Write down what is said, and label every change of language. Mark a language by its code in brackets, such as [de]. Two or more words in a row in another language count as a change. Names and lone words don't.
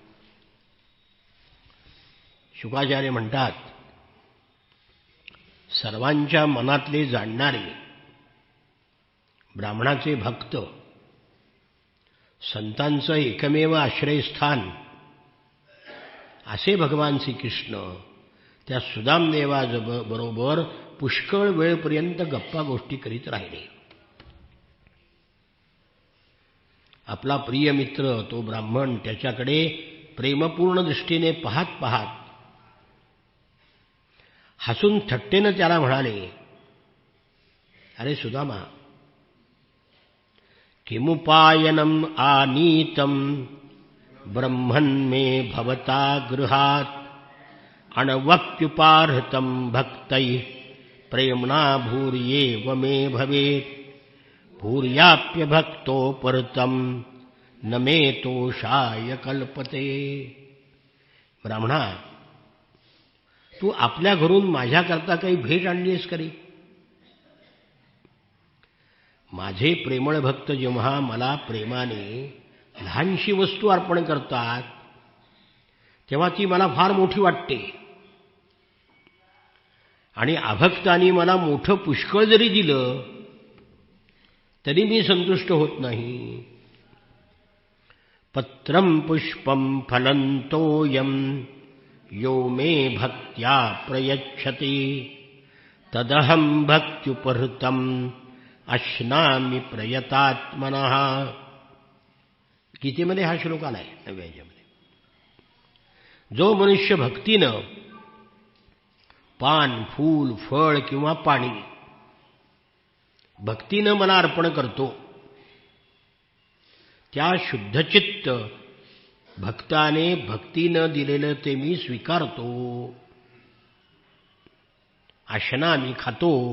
[mr] शुकाचार्य म्हणतात, सर्वांच्या मनातले जाणणारे, ब्राह्मणाचे भक्त, संतांचं एकमेव आश्रयस्थान असे भगवान श्रीकृष्ण त्या सुदामदेवाबरोबर पुष्कळ वेळपर्यंत गप्पा गोष्टी करीत राहिले. आपला प्रिय मित्र तो ब्राह्मण त्याच्याकडे प्रेमपूर्ण दृष्टीने पाहत पाहत हसून थट्टेनं त्याला म्हणाले, अरे सुदामा, [sa] किमुपायनम आनीतम ब्रह्मन्मे भवता गृहात अणवप्युपार्हतं भक्तैः प्रेम्णा भूर्येव मे भवेत् भूर्याप्यभक्तोपहृतं न मे तोषाय कल्पते. [mr] ब्राह्मणा, तू आपल्या घरून माझ्याकरता काही भेट आणलीस करी? माझे प्रेमळ भक्त जेव्हा मला प्रेमाने लहानशी वस्तू अर्पण करतात तेव्हा ती मला फार मोठी वाटते, आणि अभक्तांनी मला मोठं पुष्कळ जरी दिलं तरी मी संतुष्ट होत नाही. [sa] पत्रं पुष्पं फलं तोयं यो मे भक्त्या प्रयच्छति तदहं भक्त्युपहृतं अश्नामि प्रयतात्मनः. [mr] गीतेमध्ये हा श्लोक आलाय, नव्या याच्यामध्ये. जो मनुष्य भक्तीनं पान, फूल, फळ किंवा पाणी भक्तीनं मला अर्पण करतो, त्या शुद्धचित्त भक्ताने भक्तीनं दिलेलं ते मी स्वीकारतो, आशना मी खातो.